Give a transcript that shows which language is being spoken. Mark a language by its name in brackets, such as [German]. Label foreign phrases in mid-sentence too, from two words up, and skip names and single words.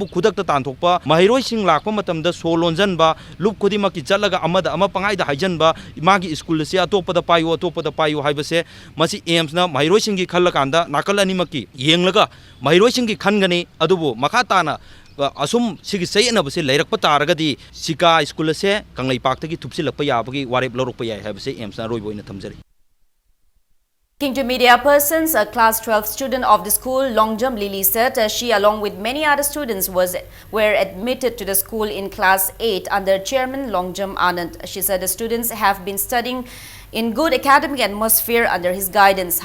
[Manipuri] khudakta tanthokpa mahiroi sing lakpa matamda solonjanba lup khudimaki chatlaga amada ama pangaida haijanba magi school se atopada payo haibase masi aims na mahiroi singi khallakanda nakal animaki yenglaga mahiroi singi khangani adubu makhatana asum sigi sayna base leirakpa taragadi sika school se kanglai paktagi thupsilakpa yabagi warep lorokpa yai habase aims na roiboina thamjari. [English] Speaking to media persons, a class 12 student of the school, Longjam Lily said she along with many other students were admitted to the school in class 8 under Chairman Longjam Anand. She said the students have been studying in good academic atmosphere under his guidance.